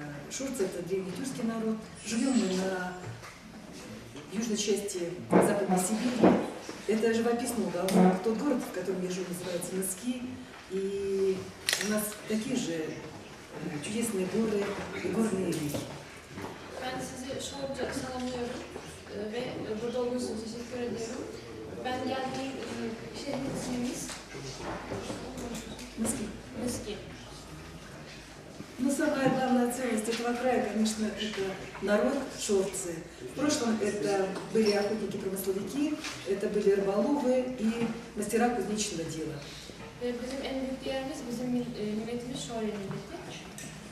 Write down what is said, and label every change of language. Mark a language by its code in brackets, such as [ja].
[ru] Шурцы – это древний тюркский народ. Живем мы на южной части Западной Сибири. Это живописный уголок. Тот город, в котором я живу, называется Мыски. И у нас такие же чудесные горы и горные реки. [tr] Ben sizi şovca salamlıyorum ve burada olduğunuz için teşekkür ediyorum. Ben geldiğim şehrin ismimiz Мыски. [ru] Но самая главная ценность этого края, конечно, это народ шорцы. В прошлом это были охотники-промысловики, это были рыболовы и мастера кузнечного дела. [tr] Bizim en büyük değerimiz bizim milletimiz Şorya milleti.